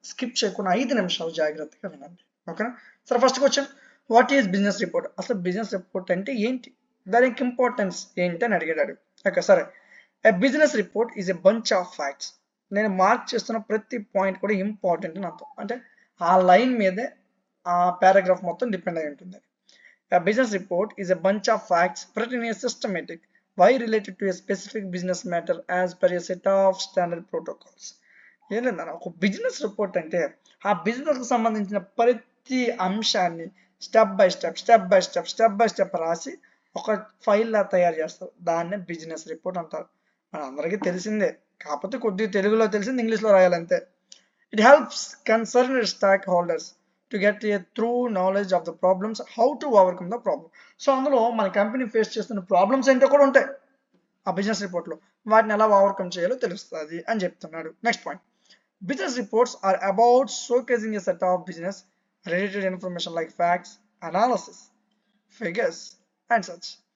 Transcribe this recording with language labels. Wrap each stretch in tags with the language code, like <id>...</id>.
<te>Skip చేయకుండా 5 నిమిషాలు జాగ్రత్తగా వినండి. ఓకేనా. సరే first question, what is business report, అసలు బిజినెస్ రిపోర్ట్ అంటే ఏంటి, దానికి ఇంపార్టెన్స్ ఏంటి అని అడిగాడు. ఓకే సరే,</te> <en>a business report is a bunch of facts</en> <te>నేను మార్క్ చేస్తున్న ప్రతి పాయింట్ కూడా ఇంపార్టెంట్ అని అర్థం. అంటే ఆ లైన్ మీదే ఆ పారాగ్రాఫ్ మొత్తం డిపెండ్ అయి ఉంటుంది.</te> <en>A business report is a bunch of facts written in a systematic way related to a specific business matter as per a set of standard protocols.</en> <te>ఏం లేదన్న, ఒక బిజినెస్ రిపోర్ట్ అంటే ఆ బిజినెస్కి సంబంధించిన ప్రతి అంశాన్ని స్టెప్ బై స్టెప్ రాసి ఒక ఫైల్లా తయారు చేస్తారు. దాన్నే బిజినెస్ రిపోర్ట్ అంటారు. మన అందరికీ తెలిసిందే, కాకపోతే కొద్దిగా తెలుగులో తెలిసింది ఇంగ్లీష్లో రాయాలంతే.</te> <en>It helps concerned stakeholders to get a true knowledge of the problems, how to overcome the problem.</en> <te>So అందులో మన కంపెనీ ఫేస్ చేస్తున్న ప్రాబ్లమ్స్ ఏంటో కూడా ఉంటాయి ఆ బిజినెస్ రిపోర్ట్లో. వాటిని ఎలా ఓవర్కమ్ చేయాలో తెలుస్తుంది అని చెప్తున్నాడు. Next point,</te> <en>Business reports are about showcasing a set of business related information like facts, analysis, figures and such.</en>